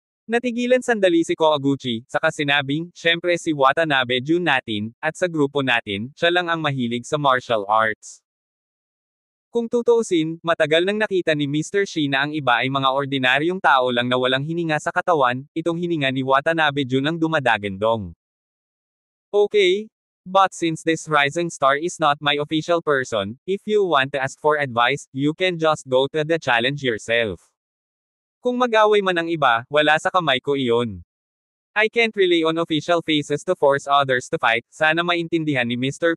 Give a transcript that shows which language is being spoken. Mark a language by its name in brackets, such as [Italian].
[Filipino] Natigilan sandali si Kowaguchi, saka sinabing, syempre si Watanabe-jun natin, at sa grupo natin, siya lang ang mahilig sa martial arts. Kung tutuusin, matagal nang nakita ni Mr. Shi na ang iba ay mga ordinaryong tao lang na walang hininga sa katawan, itong hininga ni Watanabe-jun ang dumadagandong. [English] Okay, but since this rising star is not my official person, if you want to ask for advice, you can just go to the challenge yourself. [Filipino] Kung mag-away man ang iba, wala sa kamay ko iyon. [English] I can't rely on official faces to force others to fight, [Filipino] sana maintindihan ni Mr.